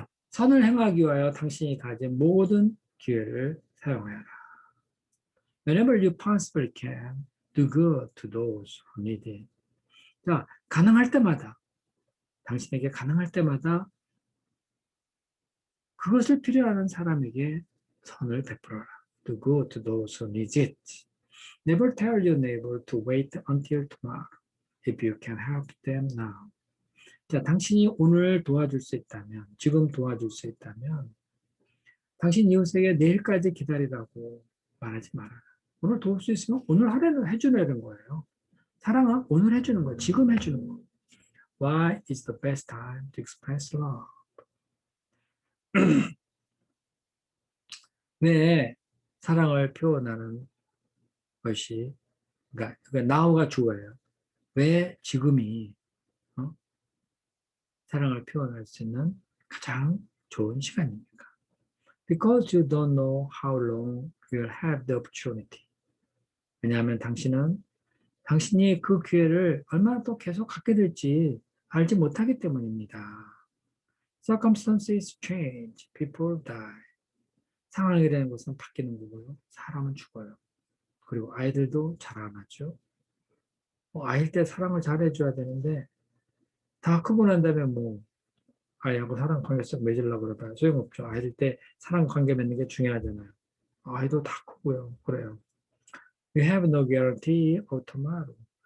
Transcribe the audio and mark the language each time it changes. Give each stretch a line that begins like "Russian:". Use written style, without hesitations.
Korean: 선을 행하기 위하여 당신이 가진 모든 기회를 사용하여라.
English: Whenever you possibly can, do good to those who need it.
Korean: 자, 가능할 때마다, 당신에게 가능할 때마다 그것을 필요하는 사람에게 선을 베풀어라.
English: Do good to those who need it. Never tell your neighbor to wait until tomorrow if you can help them now.
Korean: 자, 당신이 오늘 도와줄 수 있다면, 지금 도와줄 수 있다면, 당신 이웃에게 내일까지 기다리라고 말하지 말아라. 오늘 도울 수 있으면 오늘 하루는 해주는 거예요. 사랑은 오늘 해주는 거예요. 지금 해주는 거예요.
English: Why is the best time to express love?
Korean: 왜 사랑을 표현하는 것이, 그러니까 now가 주어예요. 왜 지금이 사랑을 표현할 수 있는 가장 좋은 시간입니까?
English: Because you don't know how long you'll have the opportunity.
Korean: 왜냐하면 당신이 그 기회를 얼마나 또 계속 갖게 될지 알지 못하기 때문입니다.
English: Circumstances change, people die.
Korean: 상황이 되는 것은 바뀌는 거고요. 사람은 죽어요. 그리고 아이들도 자라나죠. 아이일 때 사랑을 잘해줘야 되는데 다 크고 난 다음에 아이하고 사랑 관계성 맺으려고 그러다가 소용없죠. 아이들 때 사랑 관계 맺는 게 중요하잖아요. 아이도 다 크고요. 그래요.
English: You have no guarantee of tomorrow.